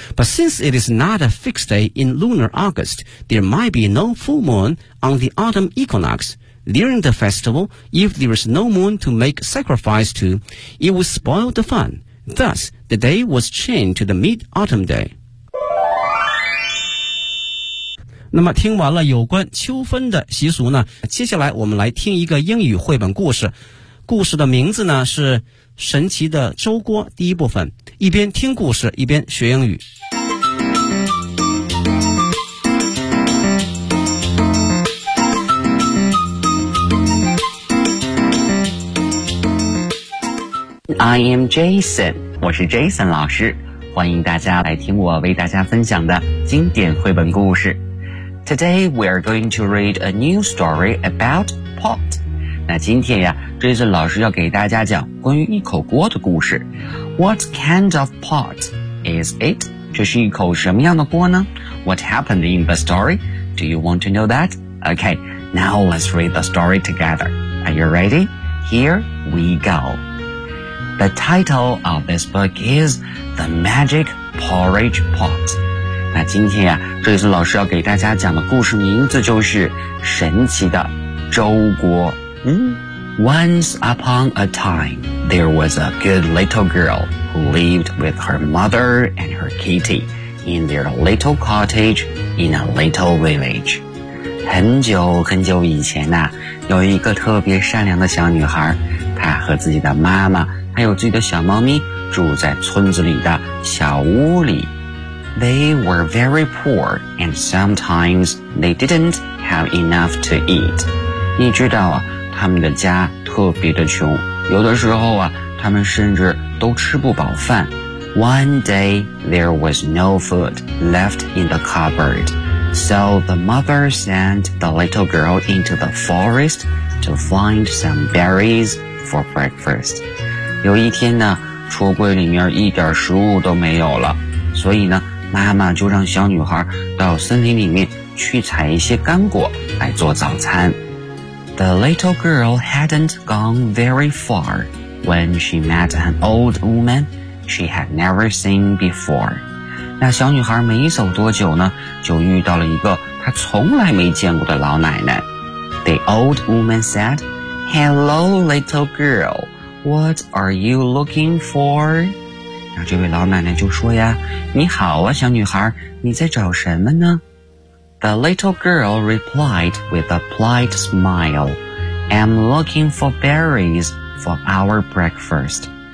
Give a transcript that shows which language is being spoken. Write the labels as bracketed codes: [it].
[en] But since it is not a fixed day in lunar August, there might be no full moon on the autumn equinox. During the festival, if there is no moon to make sacrifice to, it would spoil the fun. Thus, the day was changed to the mid-autumn day. [zh] 那么听完了有关秋分的习俗呢，接下来我们来听一个英语绘本故事。故事的名字呢是《神奇的粥锅》第一部分。一边听故事，一边学英语。 [en] I am Jason. [zh] 我是 Jason 老师，欢迎大家来听我为大家分享的经典绘本故事。 [en] Today we are going to read a new story about pot. [zh] 那今天呀 ，Jason 老师要给大家讲关于一口锅的故事。 [en] What kind of pot is it? [zh] 这是一口什么样的锅呢 [en] ？What happened in the story? Do you want to know that? Okay, now let's read the story together. Are you ready? Here we go. The title of this book is The Magic Porridge Pot. [zh] 那今天啊，瑞森老师要给大家讲的故事名字就是神奇的粥锅。 [en] Once upon a time, there was a good little girl who lived with her mother and her kitty in their little cottage in a little village. [zh] 很久很久以前啊，有一个特别善良的小女孩，她和自己的妈妈还有自己的小猫咪住在村子里的小屋里。 [en] They were very poor, and sometimes they didn't have enough to eat. [zh] 你知道啊，他们的家特别的穷，有的时候啊，他们甚至都吃不饱饭。 [en] One day, there was no food left in the cupboard. So the mother sent the little girl into the forest to find some berries for breakfast. [zh] 有一天呢，橱柜里面一点食物都没有了，所以呢，妈妈就让小女孩到森林里面去采一些干果来做早餐。 [en] The little girl hadn't gone very far when she met an old woman she had never seen before. [zh] 那小女孩没走多久呢，就遇到了一个她从来没见过的老奶奶。 [en] The old woman said, "Hello, little girl. What are you looking for? [zh] 那这位老奶奶就说呀，你好啊，小女孩，你在找什么呢？ [en] The little girl replied with a polite smile, I'm looking for berries for our breakfast.